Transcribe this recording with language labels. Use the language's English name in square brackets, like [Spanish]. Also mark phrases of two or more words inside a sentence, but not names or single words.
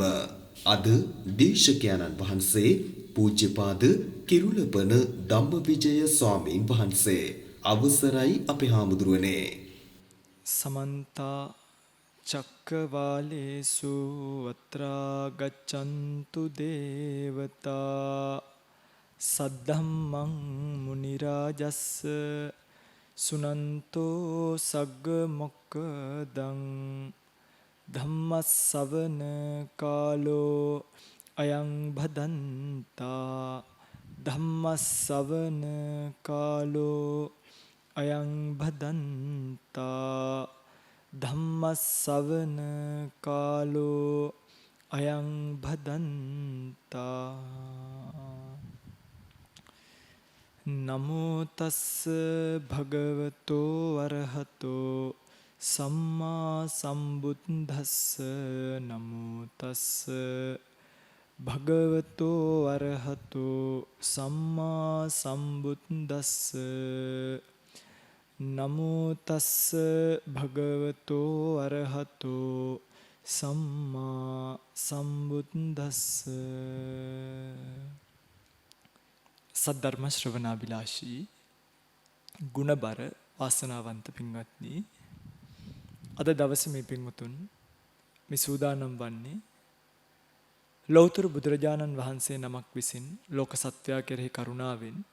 [Sinhala] අද දේශකයන්න් වහන්සේ පූජ්‍යපාද කිරුළපන ධම්මවිජය ස්වාමීන් වහන්සේ. අවසරයි අපේ හාමුදුරුවනේ. [Pali] समन्ता चक्रवालेषु अत्रा गच्छन्तु देवता सद्धम्मं मुनिराजस्स सुनन्तो सग्ग मोक्कदं ධම්මස්සවන කාලෝ අයං භදන්තා ධම්මස්සවන කාලෝ අයං භදන්තා ධම්මස්සවන කාලෝ අයං භදන්තා නමෝ තස්ස භගවතෝ අරහතෝ සම්මා සම්බුද්දස්ස නමෝ තස්ස භගවතෝ අරහතෝ සම්මා සම්බුද්දස්ස නමෝ තස්ස භගවතෝ අරහතෝ සම්මා සම්බුද්දස්ස. [Sinhala] සද්ධර්ම ශ්‍රවණාබිලාෂී ගුණබර වාසනාවන්ත පින්වත්නි, අද දවසේ මේ පින්වතුන් මේ සූදානම් වන්නේ ලෞතර බුදුරජාණන් වහන්සේ නමක් විසින් ලෝක සත්වයා කෙරෙහි කරුණාවෙන්